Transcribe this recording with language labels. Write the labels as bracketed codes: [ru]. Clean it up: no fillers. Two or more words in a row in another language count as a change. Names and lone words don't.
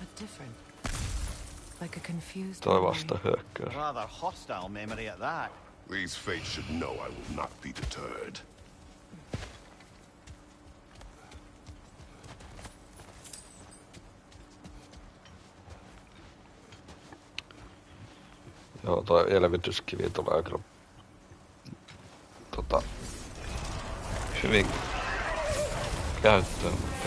[fi] Toi vasta hyökkäys. [en] Rather hostile memory at that. These fates should know I will not be deterred. [fi] Joo, toi elvytyskivi tulee kyllä hyvin käyttöön.